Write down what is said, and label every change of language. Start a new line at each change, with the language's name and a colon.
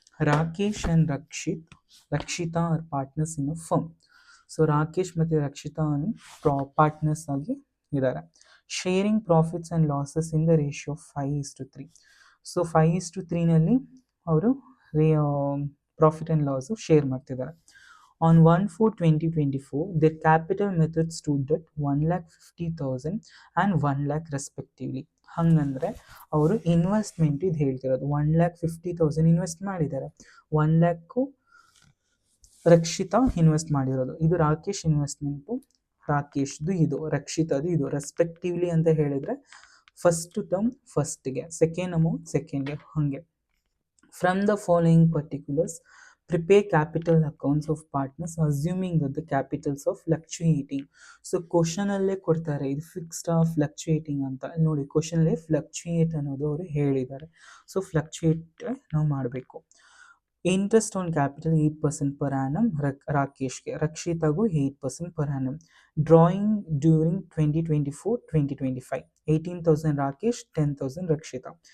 English: Rakesh and Rakshita are partners in a firm.
Kannada: So Rakesh ಮತ್ತು Rakshita partners ಆಗಿ ಇದ್ದಾರೆ.
English: Sharing profits and losses in the ratio 5:3.
Kannada: So 5:3ನಲ್ಲಿ ಅವರು profit and loss share ಮಾಡ್ತಿದ್ದಾರೆ.
English: On 1/4/2024, their capital method stood at 1,50,000 and 1 lakh respectively.
Kannada: ಹಂಗಂದ್ರೆ ಅವರು investment ಇದು ಹೇಳ್ತಿರೋದು 1,50,000 invest ಮಾಡಿದ್ದಾರೆ, 1 lakh ರಕ್ಷಿತಾ ಇನ್ವೆಸ್ಟ್ ಮಾಡಿರೋದು. ಇದು ರಾಕೇಶ್ ಇನ್ವೆಸ್ಟ್ಮೆಂಟು, ರಾಕೇಶ್ದು ಇದು, ರಕ್ಷಿತಾದು ಇದು ರೆಸ್ಪೆಕ್ಟಿವ್ಲಿ ಅಂತ ಹೇಳಿದ್ರೆ ಫಸ್ಟ್ ಟರ್ಮ್ ಫಸ್ಟ್ಗೆ, ಸೆಕೆಂಡ್ ಅಮೌಂಟ್ ಸೆಕೆಂಡ್ಗೆ, ಹಾಗೆ.
English: From the following particulars prepare capital accounts of partners assuming that the capitals are fluctuating.
Kannada: So ಕ್ವಶನಲ್ಲೇ ಕೊಡ್ತಾರೆ ಇದು ಫಿಕ್ಸ್ಡ್ ಫ್ಲಕ್ಚುಯೇಟಿಂಗ್ ಅಂತ. ನೋಡಿ ಕ್ವಶನಲ್ಲೇ ಫ್ಲಕ್ಚುಯೇಟ್ ಅನ್ನೋದು ಅವರು ಹೇಳಿದ್ದಾರೆ. ಸೊ ಫ್ಲಕ್ಚುಯೇಟ್ ನಾವು ಮಾಡಬೇಕು.
English: Interest on capital 8% per annum ರಾಕೇಶ್ಗೆ, ರಕ್ಷಿತಾಗೂ 8% per annum. Drawing during 2024-2025, 18,000 Rakesh, 10,000 Rakshita.